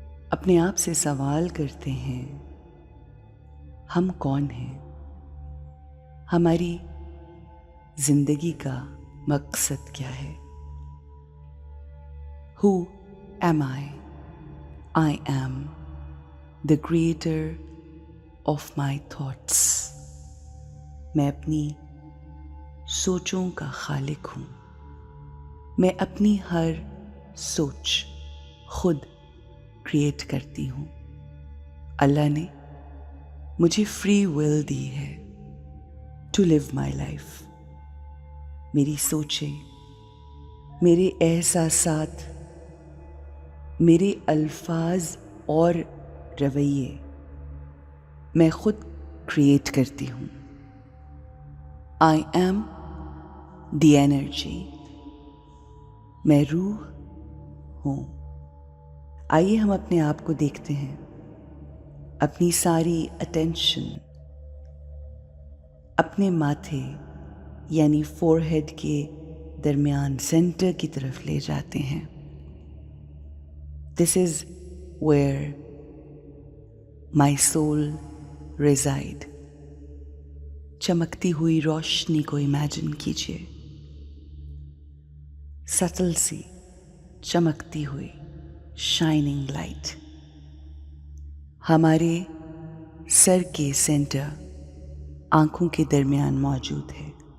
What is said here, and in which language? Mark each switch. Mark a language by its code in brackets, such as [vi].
[ur] اپنے آپ سے سوال کرتے ہیں، ہم کون ہیں؟ ہماری زندگی کا مقصد کیا ہے؟ [en] Who am I? I am the creator of my thoughts. [ur] میں اپنی سوچوں کا خالق ہوں. میں اپنی ہر سوچ خود کریٹ کرتی ہوں. اللہ نے مجھے فری ول دی ہے [en] To live my life. [ur] میری سوچیں، میرے احساسات، میرے الفاظ اور رویے میں خود کریٹ کرتی ہوں. [en] I am the energy. [ur] میں روح ہوں. آئیے ہم اپنے آپ کو دیکھتے ہیں. اپنی ساری اٹینشن اپنے ماتھے یعنی فور ہیڈ کے درمیان سینٹر کی طرف لے جاتے ہیں. [en] This is where my soul reside. [ur] چمکتی ہوئی روشنی کو امیجن کیجیے، سٹل سی چمکتی ہوئی شائننگ لائٹ ہمارے سر کے سینٹر آنکھوں کے درمیان موجود ہے.